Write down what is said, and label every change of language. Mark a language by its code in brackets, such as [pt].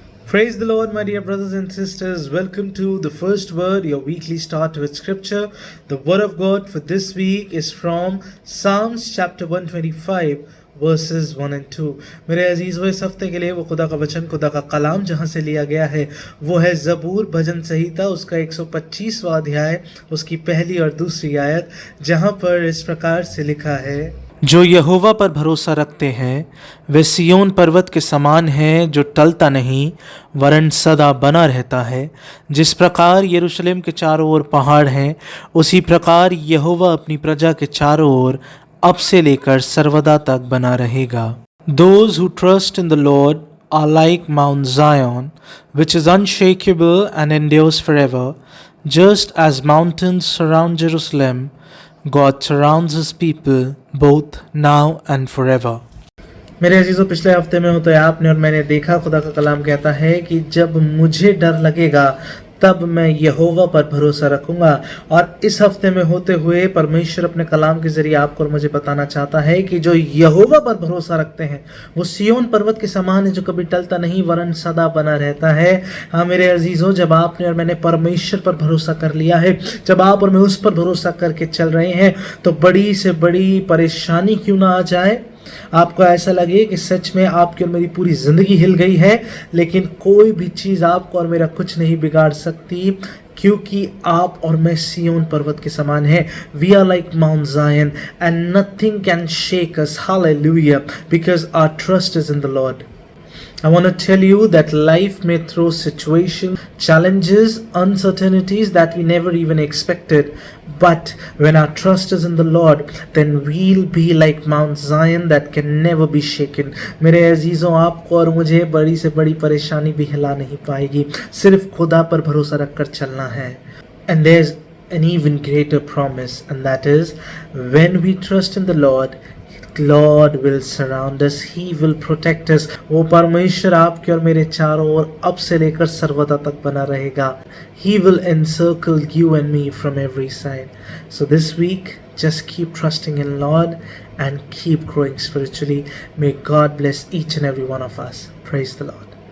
[en] Praise the Lord, my dear brothers and sisters. Welcome to the first word, your weekly start with scripture. The word of God for this week is from Psalms chapter 125, verses 1 and 2। [hi] मेरे अजीज़, इस हफ्ते के लिए वो खुदा का वचन, खुदा का कलाम जहाँ से लिया गया है वो है ज़बूर भजन संहिता, उसका 125वां अध्याय, उसकी पहली और दूसरी आयत, जहाँ पर इस प्रकार से लिखा है। जो यहोवा पर भरोसा रखते हैं वे सिय्योन पर्वत के समान हैं जो टलता नहीं वरन सदा बना रहता है। जिस प्रकार यरूशलेम के चारों ओर पहाड़ हैं उसी प्रकार यहोवा अपनी प्रजा के चारों ओर अब से लेकर सर्वदा तक बना रहेगा। [en] Those who trust in the Lord are like Mount Zion, which is unshakable and endures forever. Just as mountains surround Jerusalem, God surrounds his people both now and forever. [hi] मेरे अजीज़ों, पिछले हफ्ते में हो तो आपने और मैंने देखा, खुदा का कलाम कहता है कि जब मुझे डर लगेगा तब मैं यहोवा पर भरोसा रखूंगा। और इस हफ्ते में होते हुए परमेश्वर अपने कलाम के जरिए आपको और मुझे बताना चाहता है कि जो यहोवा पर भरोसा रखते हैं वो सिय्योन पर्वत के समान है जो कभी टलता नहीं वरन सदा बना रहता है। हाँ मेरे अजीज़ों, जब आपने और मैंने परमेश्वर पर भरोसा कर लिया है, जब आप और मैं उस पर भरोसा करके चल रहे हैं, तो बड़ी से बड़ी परेशानी क्यों ना आ जाए, आपको ऐसा लगे कि सच में आपकी और मेरी पूरी ज़िंदगी हिल गई है, लेकिन कोई भी चीज़ आपको और मेरा कुछ नहीं बिगाड़ सकती, क्योंकि आप और मैं सिय्योन पर्वत के समान हैं। [en] We are like Mount Zion and nothing can shake us, hallelujah, because our trust is in the Lord. I want to tell you that life may throw situations, challenges, uncertainties that we never even expected. But when our trust is in the Lord, then we'll be like Mount Zion that can never be shaken. [hi] मेरे अजीज़ों, आपको और मुझे बड़ी से बड़ी परेशानी भी हिला नहीं पाएगी, सिर्फ खुदा पर भरोसा रखकर चलना है। [en] And there's an even greater promise, and that is when we trust in the Lord will surround us, He will protect us। [hi] वो परमेश्वर आपके और मेरे चारों ओर अब से लेकर सर्वदा तक बना रहेगा। [en] He will encircle you and me from every side। So this week, just keep trusting in Lord and keep growing spiritually. May God bless each and every one of us. Praise the Lord.